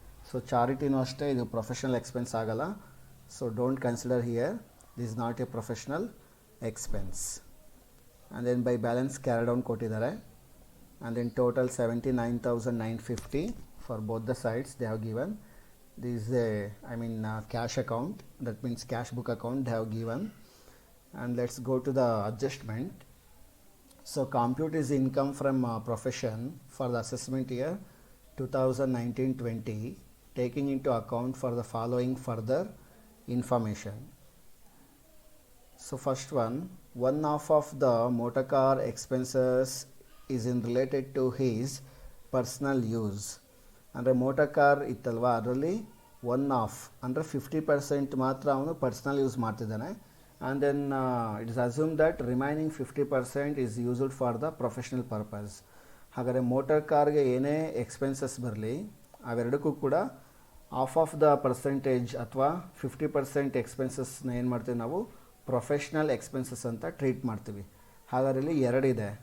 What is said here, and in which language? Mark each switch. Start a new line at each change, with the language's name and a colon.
English: so ಚಾರಿಟಿನೂ
Kannada: ಅಷ್ಟೇ ಇದು
English: professional expense
Kannada: ಆಗಲ್ಲ.
English: So don't consider here, this is not a professional expense. And then by balance carry down
Kannada: ಕೊಟ್ಟಿದ್ದಾರೆ.
English: And then total 79,950 for both the sides they have given. This is cash account, that means cash book account they have given. And let's go to the adjustment. So compute is income from profession for the assessment year 2019-20, taking into account for the following further information. So first one half of the motor car expenses is in related to his personal use.
Kannada: ಅಂದರೆ motor car ಇತ್ತಲ್ವ, ಅದರಲ್ಲಿ 1/2 ಅಂದರೆ 50% ಮಾತ್ರ ಅವನು personal use ಮಾಡ್ತಿದ್ದಾನೆ.
English: And then it is assume that remaining 50% is used for the professional purpose.
Kannada: ಹಾಗಾದರೆ motor ಕಾರ್ಗೆ ಏನೇ expenses ಬರಲಿ ಅವೆರಡಕ್ಕೂ ಕೂಡ
English: of the percentage
Kannada: ಅಥವಾ 50% ಎಕ್ಸ್ಪೆನ್ಸಸ್ನ ಏನು ಮಾಡ್ತೀವಿ ನಾವು ಪ್ರೊಫೆಷ್ನಲ್ ಎಕ್ಸ್ಪೆನ್ಸಸ್ ಅಂತ ಟ್ರೀಟ್ ಮಾಡ್ತೀವಿ. ಹಾಗಾದ್ರೆ ಇಲ್ಲಿ ಎರಡಿದೆ.